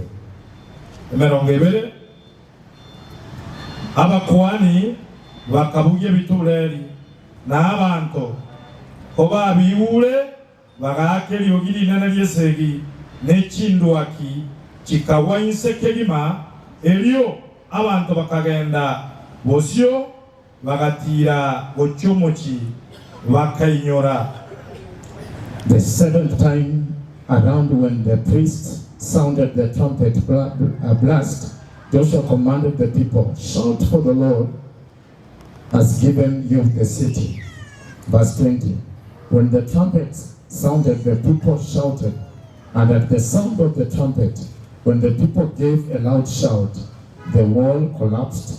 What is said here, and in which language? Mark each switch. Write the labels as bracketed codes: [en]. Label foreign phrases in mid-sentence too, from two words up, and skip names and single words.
[guz] Emerongebere abakuani bakabugie bitureri na abantu oba biule bagakeli ogiri nana lyesegi nechindwaki chikawainse kelima elio abantu bakagenda bosyo bagatira ochomochi bakainyora. [en] The seventh time around, when the priest sounded the trumpet blast, Joshua commanded the people, shout for the Lord has given you the city. Verse 20. When the trumpet sounded, the people shouted, and at the sound of the trumpet, when the people gave a loud shout, the wall collapsed.